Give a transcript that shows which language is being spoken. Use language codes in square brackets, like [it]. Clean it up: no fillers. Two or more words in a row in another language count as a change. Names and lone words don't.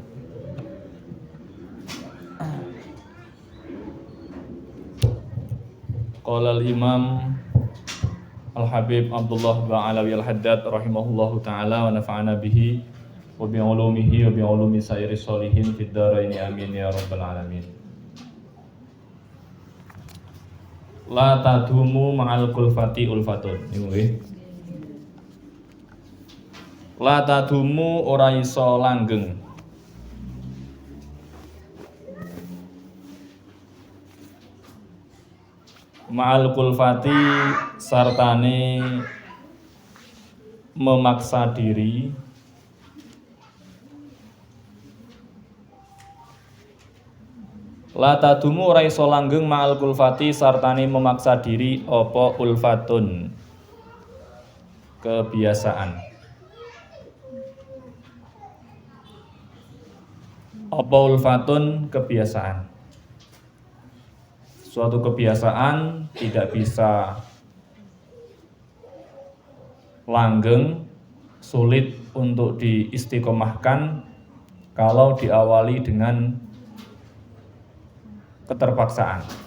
[ar] قال الإمام الحبيب عبد الله باعلوي الحداد رحمه الله تعالى ونفعنا به وبعلومه وبعلوم سائر الصالحين في الدارين آمين يا رب العالمين. لا تدوم مع الكلفة ألفة. [jv] Niku nggih. [ar] لا تدوم [jv] ora iso langgeng [ar] مع الكلفة [jv] sartane memaksa diri [ar] لا تدوم [jv] ora iso langgeng [ar] مع الكلفة [jv] sartane memaksa diri apa ulfatun kebiasaan. Apa ulfatun kebiasaan. [id] Suatu kebiasaan tidak bisa langgeng, sulit untuk diistiqomahkan kalau diawali dengan keterpaksaan.